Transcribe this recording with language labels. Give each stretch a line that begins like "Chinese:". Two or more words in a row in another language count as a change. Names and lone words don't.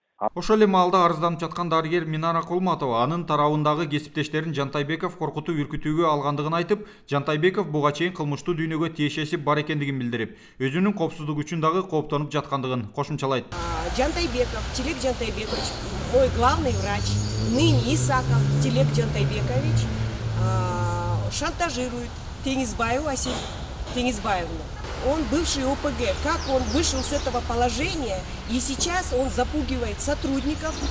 Kyrgyz: Ошол эле маалда арызданып жаткан дарыгер Минара Кулматова анын тарабындагы кесиптештерин Жантайбеков коркутуп үркүтүүгө алгандыгын айтып, Жантайбеков буга чейин кылмыштуу дүйнөгө тиешеси бар экендигин билдирип, өзүнүн коопсуздугу үчүн дагы кооптонуп жаткандыгын кошумчалайт. Жантайбеков, Тилек Жантайбекович,
Russian: мой главный врач, ныне Исаков Тилек Жантайбекович, шантажирует Теңизбаеву Асель Теңизбаевну. Он бывший ОПГ. Как он вышел с этого положения, и сейчас он запугивает сотрудников.